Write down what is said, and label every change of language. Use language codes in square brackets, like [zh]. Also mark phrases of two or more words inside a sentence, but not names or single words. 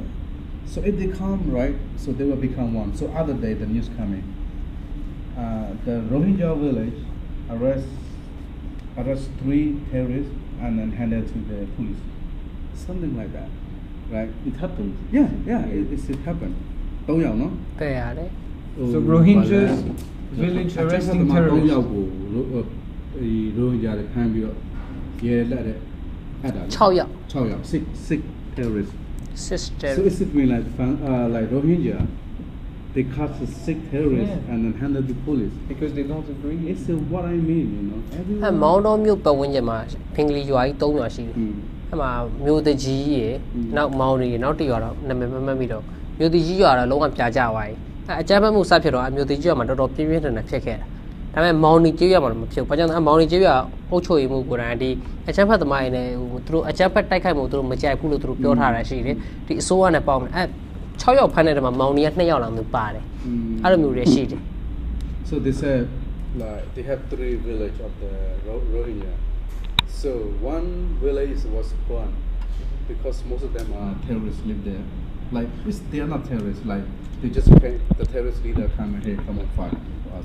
[en] So if they come, right, so they will become one. So other day the news coming, the Rohingya village arrest 3 terrorists and then handed to the police. Something like that, right? It happened. Yeah, it happened. 3 [my] ယောက်နော် တဲ့ရတယ် [en] So Rohingyas village arresting [my] 3 ယောက် [en] terrorists. [my] ကိုရိုဟင်ဂျာတွေဖမ်းပြီးတော့ရဲလက်တဲ့အဲ့ဒါ 6 ယောက် 6 ယောက် [en] six terrorists. sister So is it mean like Rohingya they caught the 6 terrorists Yeah. and then handed to police? Because they don't agree. It's what I mean, you know. [my] အဲမောင်းတော်မြို့ပတ်ဝန်းကျင်မှာဖင်္ဂလီရွာကြီး3ရွာရှိတယ် Mm. အဲမှာမြို့တကြီးရယ်နောက်မောင်းနေရယ်နောက်တစ်ရွာတော့နာမည်မမှတ်မိတော့မြို့တကြီးရွာတော့လုံးဝပြာကျသွားပြီအဲအကြမ်းဖက်မှုစဖြစ်တော့အမြို့တကြီးရွာမှာတော်တော်ပြင်းပြင်းထန်ထန်ဖြစ်ခဲ့တာဒါပေမဲ့မောင်းနေကျေးရွာမှာတော့မဖြစ်ဘူးဘာကြောင့်လဲမောင်းနေကျေးရွာအုပ်ချုပ်ရေးမှုကိုယ်တိုင်ဒီအကြမ်းဖက်သမားတွေနဲ့ဟိုသူတို့အကြမ်းဖက်တိုက်ခိုက်မှုသူတို့မကြိုက်ဘူးလို့သူတို့ပြောထားတာရှိတယ်ဒီအစိုးရနဲ့ပေါင်းတယ်အဲ6ယောက်ဖမ်းတဲ့ထဲမှာမောင်းနေက2ယောက်လောက်မျိုးပါတယ်အဲ့လိုမျိုးတွေရှိတယ် [en] So they said like they have 3 villages of the Rohingya. So one village was gone because most of them are terrorists live there. Like they are not terrorists. Like they just pay the terrorist leader come and hey, come and fight for us.